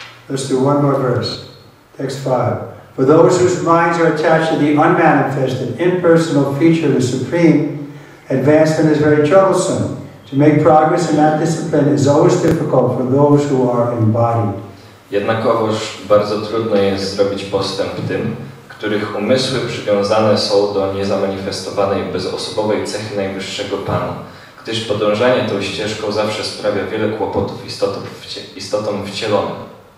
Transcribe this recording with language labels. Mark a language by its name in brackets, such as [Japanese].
[English] Let's do one more verse. Text 5. For those whose minds are attached to the unmanifested, impersonal feature of the Supreme, advancement is very troublesome. To make progress in that discipline is always difficult for those who are embodied. [Polish] Jednakowoż bardzo trudno jest zrobić postęp tym, których umysły przywiązane są do niezamanifestowanej, bezosobowej cechy Najwyższego Pana, gdyż podążanie tą ścieżką zawsze sprawia wiele kłopotów istotom wcielonym.